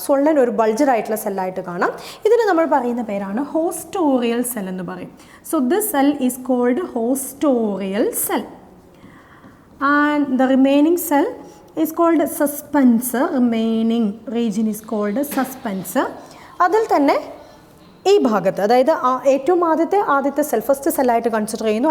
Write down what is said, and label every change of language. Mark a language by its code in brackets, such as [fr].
[ml] സ്വള്ളൻ ഒരു ബൾജറായിട്ടുള്ള സെല്ലായിട്ട് കാണാം. ഇതിന് നമ്മൾ പറയുന്ന പേരാണ് ഹോസ്റ്റോറിയൽ സെൽ എന്ന് പറയും. [en] So this cell is called haustorial cell. And the remaining cell is called suspensor. Remaining region is called suspensor. [ml] അതിൽ തന്നെ ഈ ഭാഗത്ത്, അതായത് ഏറ്റവും ആദ്യത്തെ സെൽ, ഫസ്റ്റ് സെല്ലായിട്ട് കൺസിഡർ ചെയ്യുന്നു.